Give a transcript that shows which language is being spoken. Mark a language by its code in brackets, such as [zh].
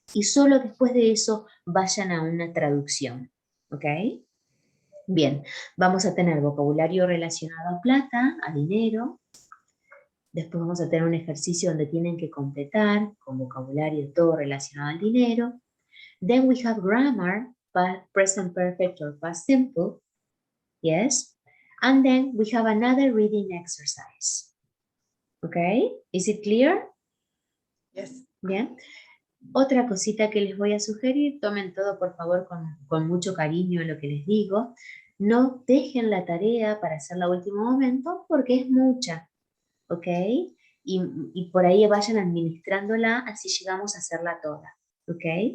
[es] Y solo después de eso vayan a una traducción, ¿ok? Bien, vamos a tener vocabulario relacionado a plata, a dinero. Después vamos a tener un ejercicio donde tienen que completar con vocabulario todo relacionado al dinero. [en] Then we have grammar, present perfect or past simple. Yes. And then we have another reading exercise. Okay, is it clear? Yes. [es] Bien. Otra cosita que les voy a sugerir, tomen todo por favor con mucho cariño lo que les digo. No dejen la tarea para hacerla a último momento porque es mucha, ¿ok? Y por ahí vayan administrándola, así llegamos a hacerla toda, ¿ok?